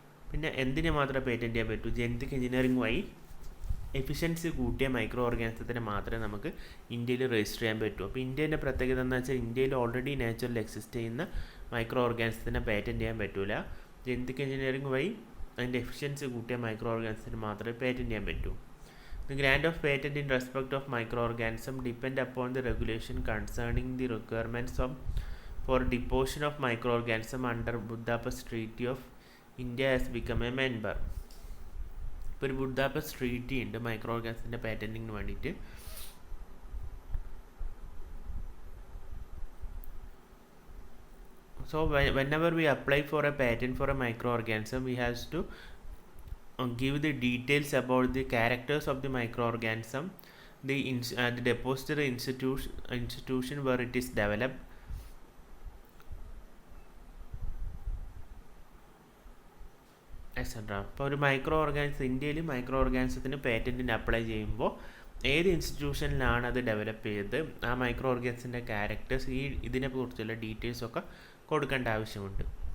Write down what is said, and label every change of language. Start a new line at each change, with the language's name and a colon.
Malayalam: പിന്നെ എന്തിനു മാത്രമേ പേറ്റൻറ്റ് ചെയ്യാൻ പറ്റൂ? ജനറ്റിക് എഞ്ചിനീയറിംഗ് വഴി എഫിഷ്യൻസി കൂട്ടിയ മൈക്രോ ഓർഗാനിസത്തിന് മാത്രമേ നമുക്ക് ഇന്ത്യയിൽ രജിസ്റ്റർ ചെയ്യാൻ പറ്റൂ. അപ്പോൾ ഇന്ത്യൻ്റെ പ്രത്യേകത എന്ന് വെച്ചാൽ ഇന്ത്യയിൽ ഓൾറെഡി നാച്ചുറൽ എക്സിസ്റ്റ് ചെയ്യുന്ന മൈക്രോ ഓർഗാനിസത്തിന് പേറ്റൻറ്റ് ചെയ്യാൻ പറ്റൂല. ജനറ്റിക് എഞ്ചിനീയറിംഗ് വഴി അതിൻ്റെ എഫിഷ്യൻസി കൂട്ടിയ മൈക്രോ ഓർഗാനിസത്തിന് മാത്രമേ പേറ്റൻറ്റ് ചെയ്യാൻ പറ്റൂ.
English: The grant of patent in respect of microorganism depend upon the regulation concerning the requirements for deposition of microorganism under Budapest Treaty of India has become a member.
Malayalam: ഇപ്പോൾ ഒരു Budapest treaty ഉണ്ട് micro ഓർഗാനിസത്തിൻ്റെ പാറ്റൻറ്റിങ്ങിന് വേണ്ടിയിട്ട്.
English: So whenever we apply for a patent for a microorganism, we have to give the details about the characters of the microorganism, the depository institution where it is developed, etc.
Malayalam: അപ്പോൾ ഒരു micro organism ഇന്ത്യയിൽ micro ഓർഗാനിസത്തിന് പേറ്റൻറ്റിന് apply ചെയ്യുമ്പോൾ ഏത് ഇൻസ്റ്റിറ്റ്യൂഷനിലാണ് അത് develop ചെയ്തത്, ആ micro ഓർഗാനിസത്തിൻ്റെ characters, ഇതിനെക്കുറിച്ചുള്ള ഡീറ്റെയിൽസൊക്കെ കൊടുക്കേണ്ട ആവശ്യമുണ്ട്.